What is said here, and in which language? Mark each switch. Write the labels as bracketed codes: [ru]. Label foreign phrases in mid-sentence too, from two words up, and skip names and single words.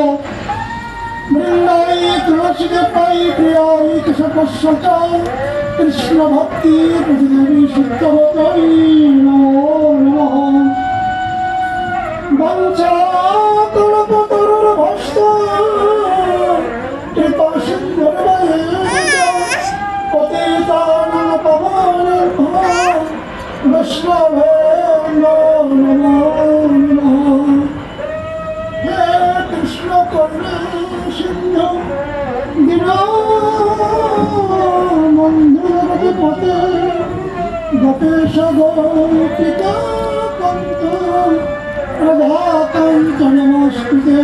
[sa] বৃন্দাই তুলসীদেব পাই প্রিয়াই কেশবস্যচ কৃষ্ণ ভক্তি প্রতিদেবী শুদ্ধবতী নমো নমঃ। বঞ্চা কল্পতরুর্ভস্ত কৃপা সিন্ধুর্ভয়েৎ পতিতানাং পাবনেভ্যো বৈষ্ণবেভ্যো নমো নমঃ। হে কৃষ্ণ করুণা সিন্ধু দীনবন্ধু জগৎপতে গোপেশ গোপিকা কান্ত রাধাকান্ত নমস্তুতে।